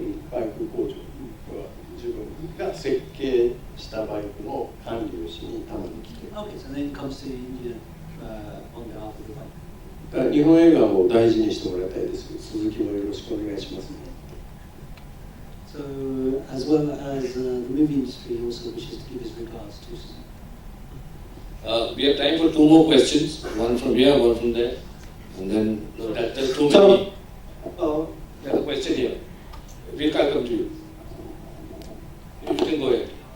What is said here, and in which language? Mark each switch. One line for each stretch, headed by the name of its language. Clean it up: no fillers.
Japanese: バイク工場は自分が設計したバイクの管理をしにたまに来て。
English: Okay, so then comes to India on behalf of the bike.
Japanese: だから日本映画も大事にしてもらいたいですけど、鈴木もよろしくお願いしますね。
English: So, as well as the movie industry, he also wishes to give his regards to Suzuki. We have time for 2 more questions, one from here, one from there, and then that's too many. There's a question here. We'll come to you. You can go ahead.